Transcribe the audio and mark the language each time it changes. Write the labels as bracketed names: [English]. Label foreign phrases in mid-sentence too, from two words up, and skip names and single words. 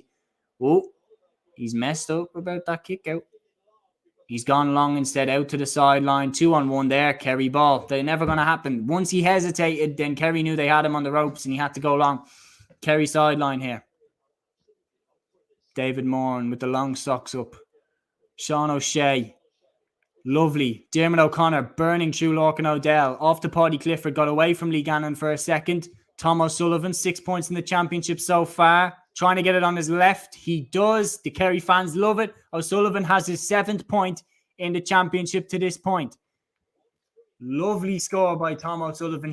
[English] Oh, he's messed up about that kick out. He's gone long instead, out to the sideline. 2-on-1 there, Kerry ball. They're never going to happen. Once he hesitated, then Kerry knew they had him on the ropes and he had to go long. Kerry sideline here. David Moran with the long socks up. Sean O'Shea. Lovely. Dermot O'Connor burning through Lorcan O'Dell. Off to Paddy Clifford. Got away from Lee Gannon for a second. Tom O'Sullivan, 6 points in the championship so far. Trying to get it on his left. He does. The Kerry fans love it. O'Sullivan has his 7th point in the championship to this point. Lovely score by Tom O'Sullivan.